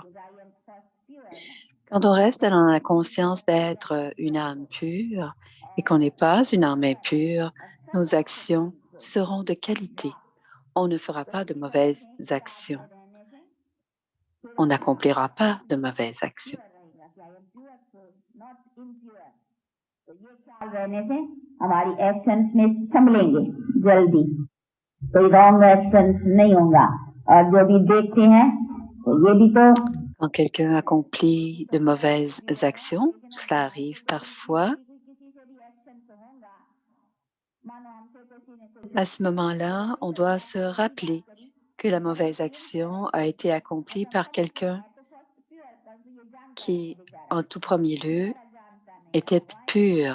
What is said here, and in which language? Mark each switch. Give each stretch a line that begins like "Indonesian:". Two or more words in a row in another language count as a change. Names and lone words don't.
French: Quand on reste dans la conscience d'être une âme pure et qu'on n'est pas une âme impure, nos actions seront de qualité. On ne fera pas de mauvaises actions. On n'accomplira pas de mauvaises actions.
Hindi: हमारी एक्शंस में संभलेंगे जल्दी कोई
English: wrong actions
Hindi: नहीं होगा और जो भी देखते हैं तो ये भी तो
French: Quand quelqu'un accomplit de mauvaises actions, cela arrive parfois. À ce moment-là, on doit se rappeler que la mauvaise action a été accomplie par quelqu'un qui, en tout premier lieu, était pur.